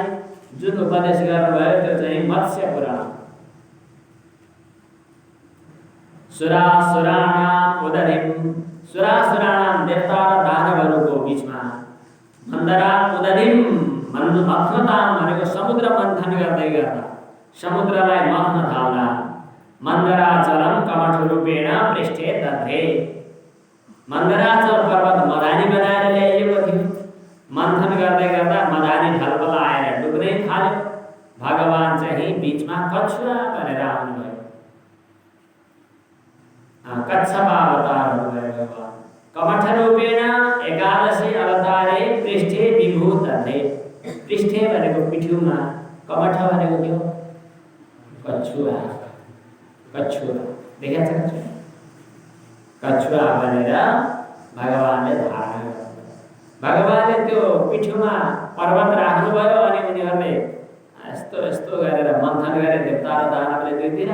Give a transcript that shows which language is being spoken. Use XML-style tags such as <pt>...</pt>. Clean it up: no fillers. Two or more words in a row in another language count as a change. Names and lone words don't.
<ne>जुन उपदेश गर्नुभयो त्यो चाहिँ मत्स्य पुराण।</ne> <sa>सुरासुराणाम उदधिम,</sa> <ne>सुरासुराणाम देवता र दानवहरूको बीचमा</ne> <sa>मन्दरा उदधिम मथ्नताम</sa> <ne>भनेको समुद्र मन्थन गर्दै गर्दा समुद्रलाई मथ्न थाल्दा</ne> <sa>मन्दराचलम कमठ रूपेण पृष्ठे दधे।</sa> <ne>मन्दराचल पर्वत मदानी बनाएर ल्याइएको थियो। मन्थन गर्दै गर्दा मदानी ढलबल आएर डुब्नै थाल्यो। भगवान चाहिँ बीचमा कछुवा बनेर आउनुभयो। कच्छप अवतार हुनुभयो भगवान।</ne> <sa>कमठ रूपेण एकादशी अवतारे पृष्ठे विभूत दधे।</sa> <ne>पृष्ठे भनेको पिठ्युमा,</ne> <sa>कमठ भनेको</sa> <ne>के हो? कछुवा। कछुवा देखेको छ? कछुवा भनेर भगवानले धारण गर्नुभयो। भगवानले त्यो पिठ्युमा पर्वत राख्नुभयो अनि उनीहरूले यस्तो यस्तो गरेर मन्थन गरे देवता र दानवले दुईतिर।</ne>